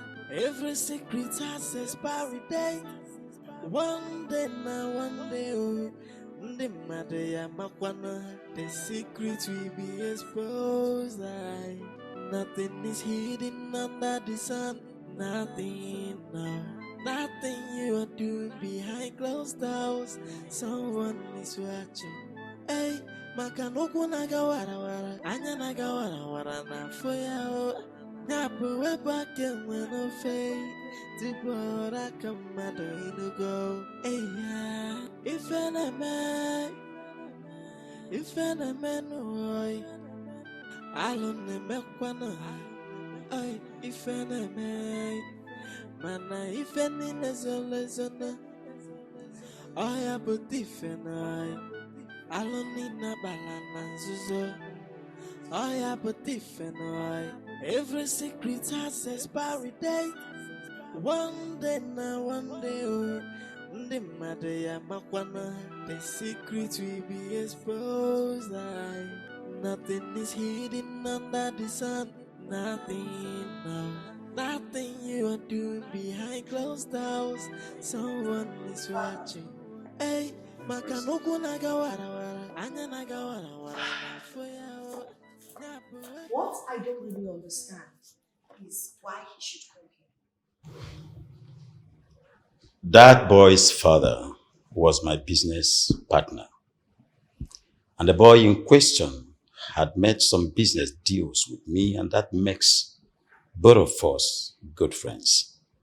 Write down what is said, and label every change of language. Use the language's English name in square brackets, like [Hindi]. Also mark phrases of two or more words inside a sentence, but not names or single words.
[English] Every secret has expiry date. One day now, one day, oh, [Igbo] the matter makwana. [English] The secret will be exposed. Nothing is hidden under the sun. Nothing, no. Nothing you are doing behind closed doors. Someone is watching. Hey. [Igbo] Maka n'okwu na-aga warawara, anya na-aga warawara n'afọ ya o. Nyapụ wepụ aka enwe n'ofe, tupu ọrụ aka mmadụ ịnụgo. Eya, ife na-eme n'ụwa, alụ na-emekwanụ ha. Ife na-eme, mana ife niile zoro ezo na. Ọya bụ ife na [English] I don't need [Igbo] na balanzuzo. [English] I have a different eye. Every secret has expiry date. One day now, one day, oh, the matter makwana. The secret will be exposed. Nothing is hidden under the sun. Nothing, no. Nothing you are doing behind closed doors. Someone is watching. Hey. [Igbo] Maka n'okwu na-aga warawara, anya na-aga warawara n'afọ ya o. [English] What I don't really understand is why he should come here. That boy's father was my business partner. And the boy in question had made some business deals with me, and that makes both of us good friends.